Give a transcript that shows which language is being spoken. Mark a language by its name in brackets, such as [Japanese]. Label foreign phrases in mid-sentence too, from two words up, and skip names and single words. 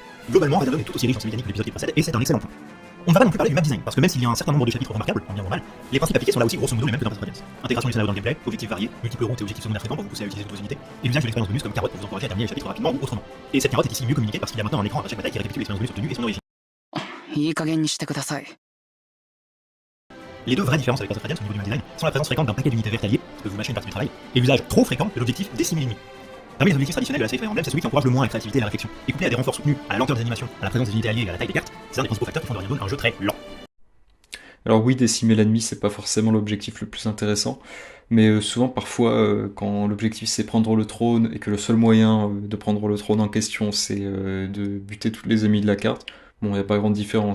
[French] Globalement, Radiant Dawn est tout aussi riche dans ses mécaniques que l'épisode qui précède, et c'est un excellent point. On ne va pas non plus parler du [English] map design, [French] parce que même s'il y a un certain nombre de chapitres remarquables, en bien ou en mal, les principes appliqués sont là aussi grosso modo les mêmes que dans Path of Radiance. Intégration du scénario dans le gameplay, objectifs variés, multiples routes et objectifs secondaires fréquents pour vous pousser à utiliser toutes vos unités, et l'usage de l'expérience bonus comme carotte pour vous encourager à terminer les chapitres rapidement ou autrement. Et cette carotte est ici mieux communiquée parce qu'il y a maintenant un écran à chaque bataille qui récapitule l'expérience bonus obtenue et son origine. [Japanese] いい加減にしてください。 [French] Les deux vraies différences avec Path of Radiance au niveau du [English] map design [French] sont la présence fréquente d'un paquet d'unités vertes alliées, ce que vous mâchez une partie du travail, et l'usage trop fréquent de l'objectif décimer l'ennemi. Parmi les objectifs traditionnels de la série Fire Emblem, c'est celui qui encourage le moins la créativité et la réflexion. Et couplé à des renforts soutenus, à la lenteur des animations, à la présence des unités alliées et à la taille des cartes, c'est un des principaux facteurs qui font de Radiant Dawn un jeu très lent. Alors oui, décimer l'ennemi, c'est pas forcément l'objectif le plus intéressant, mais souvent parfois quand l'objectif c'est prendre le trône et que le seul moyen de prendre le trône en question c'est de buter tous les ennemis de la carte, bon, il n'y a pas grande différence.